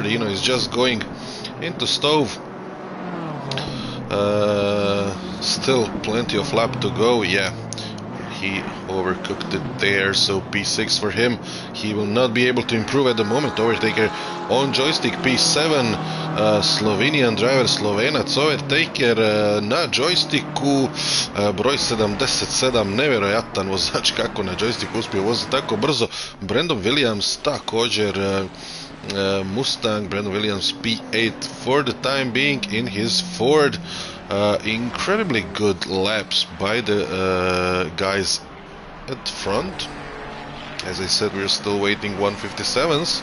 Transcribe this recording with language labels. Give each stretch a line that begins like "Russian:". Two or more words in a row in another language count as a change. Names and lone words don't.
English: You know, it's just going into stove. Still plenty of lap to go. Yeah, he overcooked it there, so P6 for him. He will not be able to improve at the moment. Overtaker on joystick P7, Slovenian driver,
Croatian: Slovenac overtaker na joysticku, broj 77, nevjerojatan vozač kako na joysticku uspio voziti tako brzo.
English: Brandon Williams također Mustang, Brandon Williams P8 for the time being in his Ford. Incredibly good laps by the guys at front. As I said, we're still waiting 157s.